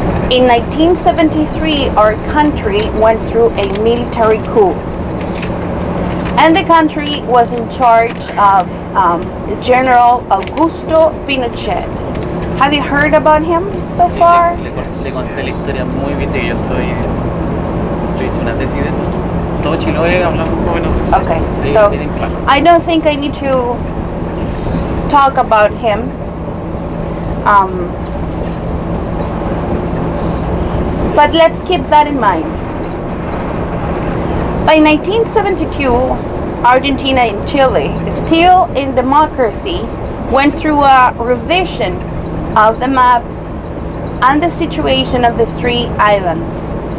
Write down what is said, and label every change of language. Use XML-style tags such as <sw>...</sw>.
<en>In 1973, our country went through a military coup. And the country was in charge of General Augusto Pinochet. Have you heard about him so far?</en> <es>Le conté la historia muy bien, yo hice una tesis de esto. Todo Chiloé hablamos más o menos.</es> <en>Okay, so I don't think I need to talk about him. But let's keep that in mind. By 1972, Argentina and Chile, still in democracy, went through a revision of the maps and the situation of the three islands.</en>